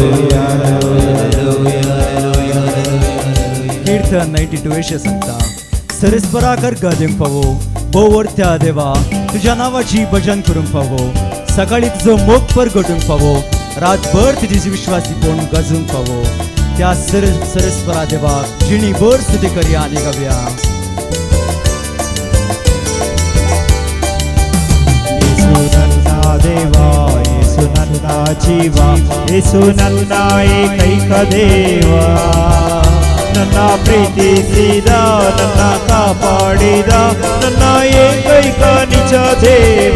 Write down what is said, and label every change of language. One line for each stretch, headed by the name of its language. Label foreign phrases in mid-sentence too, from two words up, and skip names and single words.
Konkani: कीर्तन 92 सांगता सरस्पराक अर्घ दिवंक फावो भोवरत्या देवा तुझ्या नावाची भजन करूंक फावो सकाळी तुजो मोग परगटूंक फावो रातभर तुजी विश्वासी कोण गजूंक फावो त्या सरस्परा देवाक जिणी भर स्तुती करया आनी गावया
Kannada: ಯೇಸು ನನ್ನ ದೇವ ಯೇಸು ನನ್ನ ಜೀವ ಯೇಸು ನನ್ನ ಏಕೈಕ ದೇವ ನನ್ನ ಪ್ರೀತಿಸಿದ ನನ್ನ ಕಾಪಾಡಿದ ನನ್ನ ಏಕೈಕ ನಿಜ ದೇವ